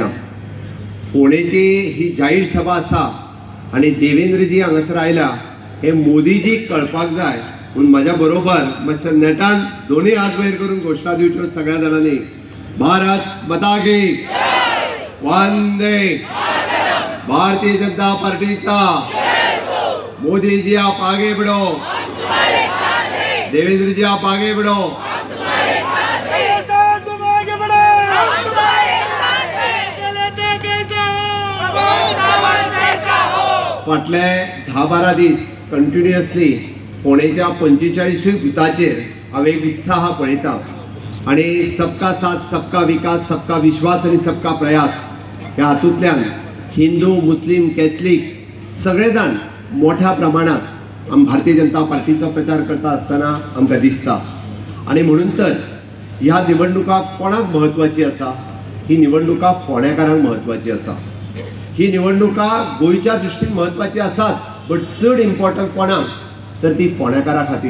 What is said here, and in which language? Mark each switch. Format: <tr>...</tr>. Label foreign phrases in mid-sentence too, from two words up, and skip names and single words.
<kok>फोंडेची ही जाहीर सभा आसा आनी देवेंद्रजी हांगासर आयला हे मोदीजीक कळपाक जाय म्हणून म्हाज्या बरोबर मातशें नेटान दोनूय हात वयर करून घोशणा दिवच्यो सगळ्या जाणांनी.</kok> <hi>भारत माता की वंदे भारतीय जनता पार्टीचा मोदी जी आप आगे बढ़ो, देवेंद्र जी आप आगे बढ़ो.</hi> <kok>फाटले 10-12 दीस कंटिन्युअसली फोंडेच्या 45 बुथाचेर हांव एक उत्साह पळयता आनी</kok> <hi>सबका साथ सबका विकास सबका विश्वास</hi> <kok>आनी</kok> <hi>सबका प्रयास</hi> <kok>ह्या हातूंतल्यान हिंदू मुस्लीम कॅथलीक सगळे जाण मोठ्या प्रमाणात भारतीय जनता पार्टीचो प्रचार करता आसतना आमकां दिसता. आनी म्हणून तर ह्या निवडणुका कोणाक म्हत्वाची आसा? ही निवडणुका फोंडेकारांक म्हत्वाची आसा. ही निवडणुका गोंयच्या दृश्टीन म्हत्वाची आसात, बट चड इम्पॉर्टंट कोणाक तर ती फोंडेकारा खातीर.</kok>